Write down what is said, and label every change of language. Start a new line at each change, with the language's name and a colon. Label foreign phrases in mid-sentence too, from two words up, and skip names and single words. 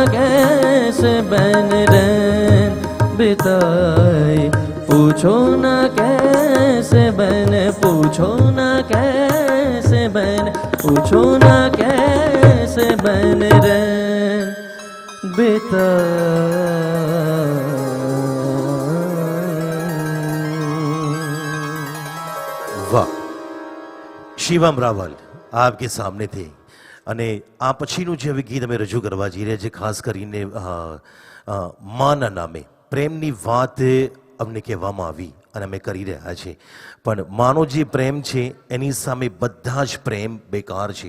Hindi: कैसे बन रैन बिताए, पूछो ना कैसे बन, पूछो ना कैसे बन, पूछो ना कैसे बन रैन बिताए।
Gujarati: વાહ, શિવમ રાવલ
Hindi: आपके सामने थे
Gujarati: અને આ પછીનું જે હવે ગીત અમે રજૂ કરવા જઈ રહ્યા છે ખાસ કરીને માના નામે પ્રેમની વાત અમને કહેવામાં આવી અને અમે કરી રહ્યા છે, પણ માનો જે પ્રેમ છે એની સામે બધા જ પ્રેમ બેકાર છે.